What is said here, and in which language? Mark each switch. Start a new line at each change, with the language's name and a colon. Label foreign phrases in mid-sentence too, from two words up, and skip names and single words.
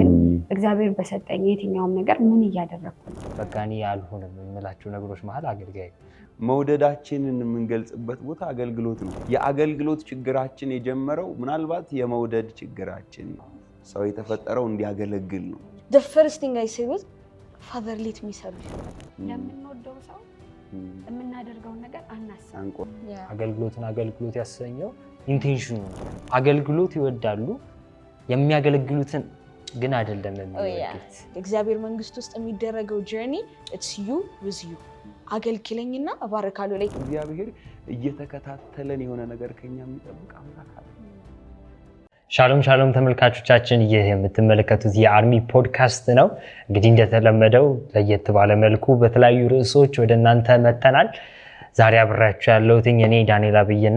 Amharic: እግዚአብሔር በሰጠኝ የትኛውም ነገር ምን እያደረኩ ነው? በቃ እኔ ያልሆነም የምላቸው ነገሮች መሃል አገልጋይ መውደዳችንን የምንገልጽበት ቦታ አገልግሎት ነው። የአገልግሎት ችግራችን የጀመረው ምናልባት የመውደድ ችግራችን ነው። ሰው የተፈጠረው እንዲያገለግል ነው።
English: The first thing I say was Father let me serve you.
Amharic: ለምንወደው ሰው የምናደርገውን ነገር አናስብ። አገልግሎት ያሰኘው ኢንቴንሽኑ ነው። አገልግሎት ይወዳሉ የሚያገለግሉትን ግን አይደለም የሚወዱት። እግዚአብሔር መንግስት ውስጥ የሚደረገው ጆርኒ
English: it's you with you
Amharic: አገልግለኝና አባረካለሁ ላይ እግዚአብሔር እየተከታተለን የሆነ ነገር ከኛ የሚጠብቅ አምላክ አለ። ሻሎም ተመልካቾቻችን፣ ይህ የምትመለከቱት የአርሚ ፖድካስት ነው። እንግዲህ እንደተለመደው ለየት ባለ መልኩ በተለያዩ ርዕሶች ወደ እናንተ መተናል። ዛሬ አብራችሁ ያለሁት እኔ ዳንኤል አብይና